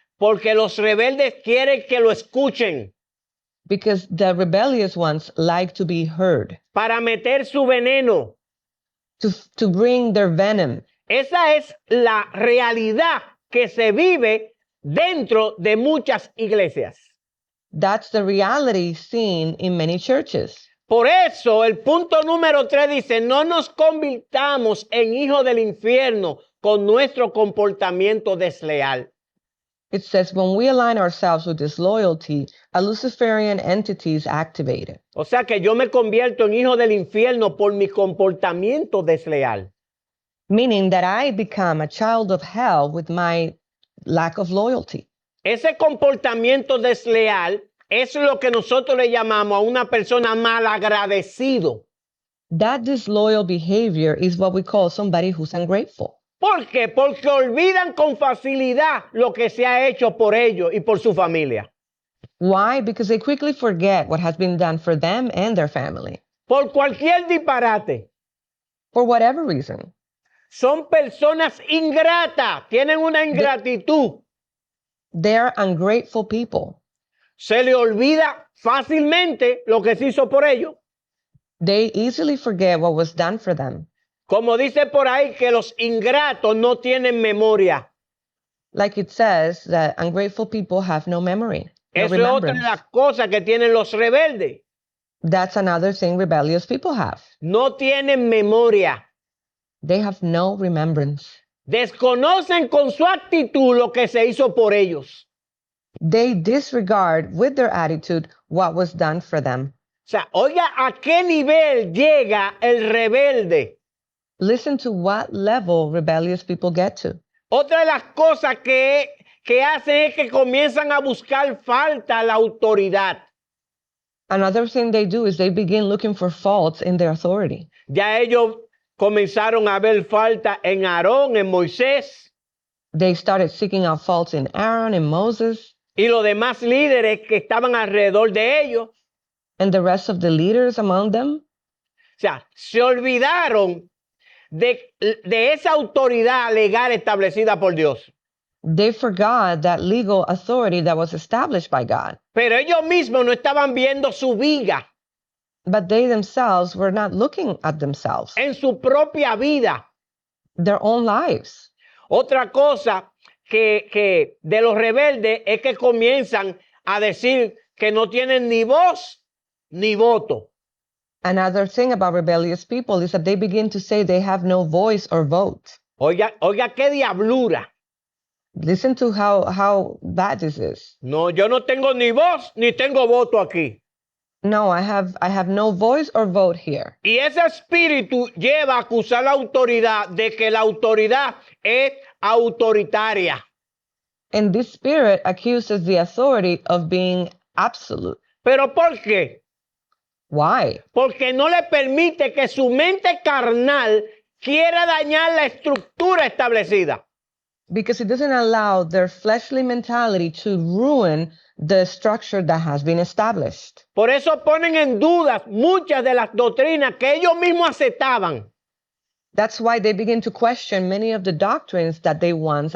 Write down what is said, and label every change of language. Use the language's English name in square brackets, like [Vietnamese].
[Spanish] Porque los rebeldes quieren que lo escuchen [English] Because the rebellious ones like to be heard, [Spanish] para meter su veneno. [English] to bring their venom. [Spanish] Esa es la realidad que se vive dentro de muchas iglesias. [English] That's the reality seen in many churches. [Spanish] Por eso el punto número 3 dice, no nos convirtamos en hijos del infierno con nuestro comportamiento desleal. [English] It says when we align ourselves with disloyalty, a Luciferian entity is activated. [Spanish] O sea que yo me convierto en hijo del infierno por mi comportamiento desleal. [English] Meaning that I become a child of hell with my lack of loyalty. [Spanish] Ese comportamiento desleal es lo que nosotros le llamamos a una persona malagradecido. [English] That disloyal behavior is what we call somebody who's ungrateful. [Spanish] ¿Por qué? Porque olvidan con facilidad lo que se ha hecho por ellos y por su familia. [English] Why? Because they quickly forget what has been done for them and their family. [Spanish] Por cualquier disparate. [English] For whatever reason. [Spanish] Son personas ingratas, tienen una ingratitud. [English] They're ungrateful people. [Spanish] Se le olvida fácilmente lo que se hizo por ellos. [English] They easily forget what was done for them. [Spanish] Como dice por ahí que los ingratos no tienen memoria. [English] Like it says that ungrateful people have no memory, no [Spanish] Eso es otra de [English] remembrance. [Spanish] las cosas que tienen los rebeldes. [English] That's another thing rebellious people have. [Spanish] No tienen memoria. [English] They have no remembrance. [Spanish] Desconocen con su actitud lo que se hizo por ellos. [English] They disregard with their attitude what was done for them. [Spanish] O sea, oiga a qué nivel llega el rebelde. [English] Listen to what level rebellious people get to. [Spanish] Otra de las cosas que hacen es que comienzan a buscar falta a la autoridad. [English] Another thing they do is they begin looking for faults in their authority. [Spanish] Ya ellos comenzaron a ver falta en Aarón, en Moisés [English] They started seeking out faults in Aaron and Moses [Spanish] y los demás líderes que estaban alrededor de ellos. [English] and the rest of the leaders among them. [Spanish] O sea, se olvidaron de esa autoridad legal establecida por Dios. [English] They forgot that legal authority that was established by God. [Spanish] Pero ellos mismos no estaban viendo su viga [English] But they themselves were not looking at themselves, [Spanish] en su propia vida. [English] their own lives. [Spanish] Otra cosa que de los rebeldes es que comienzan a decir que no tienen ni voz ni voto. [English] Another thing about rebellious people is that they begin to say they have no voice or vote. [Spanish] Oiga qué diablura. [English] Listen to how bad this is. [Spanish] No, yo no tengo ni voz ni tengo voto aquí. [English] No, I have no voice or vote here. [Spanish] Y ese espíritu lleva a acusar la autoridad de que la autoridad es autoritaria. [English] And this spirit accuses the authority of being absolute. [Spanish] ¿Pero por qué? [English] Why? [Spanish] Porque no le permite que su mente carnal quiera dañar la estructura establecida. [English] Because it doesn't allow their fleshly mentality to ruin the structure that has been established. [Spanish] Por eso ponen en dudas muchas de las doctrinas que ellos mismos aceptaban. [English] That's why they begin to question many of the doctrines that they once